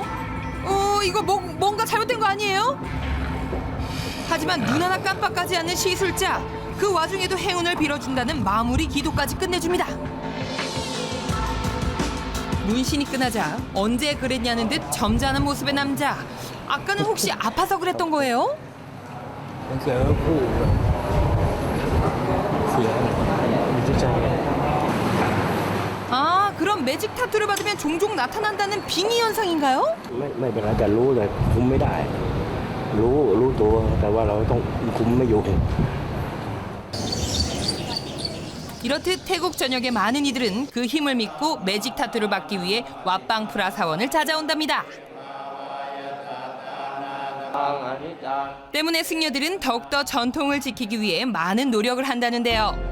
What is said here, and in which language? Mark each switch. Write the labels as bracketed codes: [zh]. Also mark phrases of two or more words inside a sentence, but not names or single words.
[ko] 이거 뭔가 잘못된 거 아니에요? 하지만 눈 하나 깜빡하지 않는 시술자. 그 와중에도 행운을 빌어준다는 마무리 기도까지 끝내줍니다. 문신이 끝나자 언제 그랬냐는 듯 점잖은 모습의 남자. 아까는 혹시 아파서 그랬던 거예요? [th] มันเสียผู้เสียจิตใจ [ko] 아, 그럼 매직 타투를 받으면 종종 나타난다는 빙의 현상인가요? [th] ไม่เป็นไรแต่รู้เลยคุมไม่ได้รู้ตัวแต่ว่าเราต้องคุมไม่อยู่ [ko] 이렇듯 태국 전역의 많은 이들은 그 힘을 믿고 매직 타투를 받기 위해 왓방프라 사원을 찾아온답니다. 때문에 승려들은 더욱더 전통을 지키기 위해 많은 노력을 한다는데요.